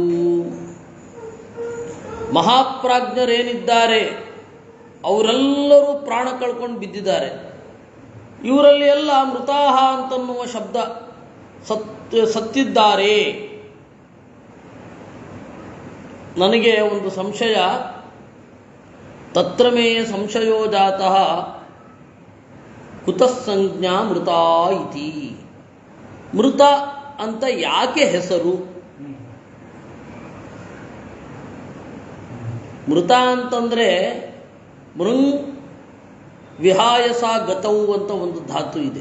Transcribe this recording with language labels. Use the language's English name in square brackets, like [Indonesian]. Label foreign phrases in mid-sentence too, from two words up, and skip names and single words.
[Kannada] ಮಹಾಪ್ರಾಜ್ಞರೇನಿದ್ದಾರೆ ಅವರೆಲ್ಲರೂ ಪ್ರಾಣ ಕಳ್ಕೊಂಡು ಬಿದ್ದಿದ್ದಾರೆ. ಇವರಲ್ಲಿ ಎಲ್ಲ ಮೃತಾಹ ಅಂತನ್ನುವ ಶಬ್ದ ಸತ್ತಿದ್ದಾರೆ. ನನಗೆ ಒಂದು ಸಂಶಯ, [Sanskrit] ತತ್ರ ಮೇ ಸಂಶಯೋ ಜಾತಃ ಕುತಃ ಸಂಜ್ಞಾ ಮೃತ ಇತಿ. [Kannada] ಮೃತ ಅಂತ ಯಾಕೆ ಹೆಸರು? ಮೃತ ಅಂತಂದ್ರೆ [Sanskrit] ಮೃಂಗ್ ವಿಹಾಯಸ [Kannada] ಗತವು ಅಂತ ಒಂದು ಧಾತು ಇದೆ.